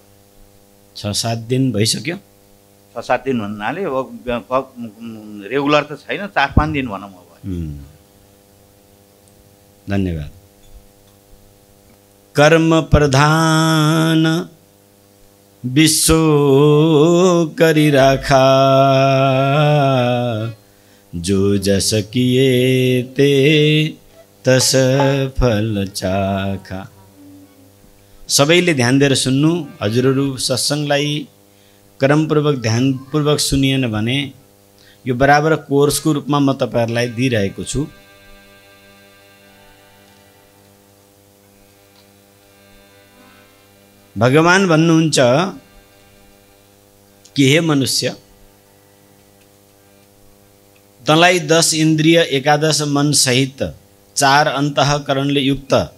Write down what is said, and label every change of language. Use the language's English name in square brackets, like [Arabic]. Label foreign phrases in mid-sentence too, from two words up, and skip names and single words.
[Nepali] 6-7 दिन भइसक्यो। 6-7 दिन भन्नाले रेगुलर त छैन, 4-5 दिन भनौँ अब। [Awadhi] धन्यवाद। कर्म प्रधान विश्व करी राखा, जो जस किए ते तस फल चाखा। [Nepali] सबैले ध्यान दिएर सुन्नु। हजुरहरू सत्सङ्गलाई क्रमपूर्वक ध्यानपूर्वक सुनिएन भने यो बराबर कोर्सको रूपमा म तपाईँहरूलाई दिइरहेको छु। भगवान भन्नुहुन्छ कि हे मनुष्य, तँलाई 10 इन्द्रिय 11 मन सहित 4 अन्तःकरणले युक्त